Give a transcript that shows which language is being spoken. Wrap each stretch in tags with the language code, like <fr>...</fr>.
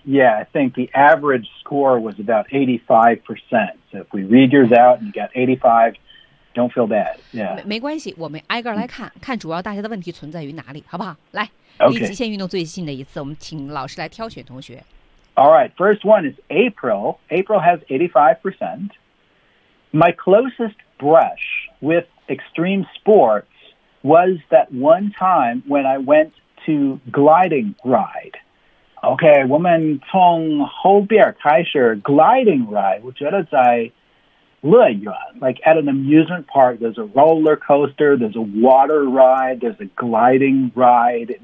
<en>Yeah, I think the average score was about 85%. So if we read yours out and you got 85. Don't feel bad. Yeah.</en> <zh>没关系，我们挨个来看看主要大家的问题存在于哪里，好不好？来，离极限运动最近的一次，我们请老师来挑选同学。</zh> <en>All right, first one is April. April has 85%. My closest brush with extreme sports was that one time when I went to gliding ride. Okay,</en> <zh>我们从后边开始</zh> <en>gliding ride，</en> <zh>我觉得在乐园</zh> <en>like at an amusement park, there's a roller coaster, there's a water ride, there's a gliding ride.</en>